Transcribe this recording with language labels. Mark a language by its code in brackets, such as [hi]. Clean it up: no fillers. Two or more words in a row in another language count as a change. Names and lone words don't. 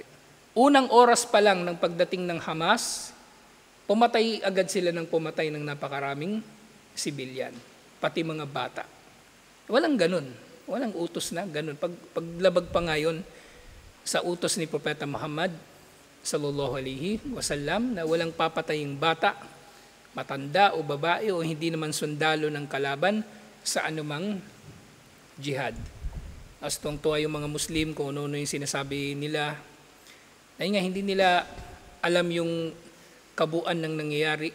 [tl] Unang oras pa lang ng pagdating ng Hamas, pumatay agad sila ng pumatay ng napakaraming sibilyan, pati mga bata. Walang ganun. Walang utos na ganun. Paglabag pa ngayon sa utos ni Propeta Muhammad [ar] صلى الله عليه وسلم [tl] na walang papataying bata, matanda o babae o hindi naman sundalo ng kalaban sa anumang jihad. As tuwa yung mga Muslim kung ano yung sinasabi nila. Ay nga, hindi nila alam yung kabuuan ng nangyayari.